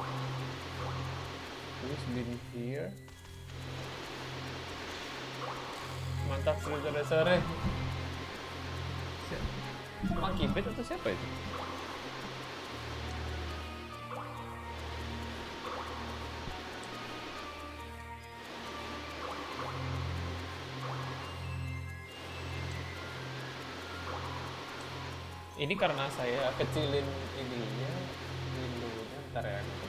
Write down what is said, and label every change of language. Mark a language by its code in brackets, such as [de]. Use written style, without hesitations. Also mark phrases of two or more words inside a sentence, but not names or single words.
[en] Who's been here? [id] Mantap sore-sore. Monkey Beat atau siapa itu? Ini karena saya kecilin ininya, windownya, ntar ya.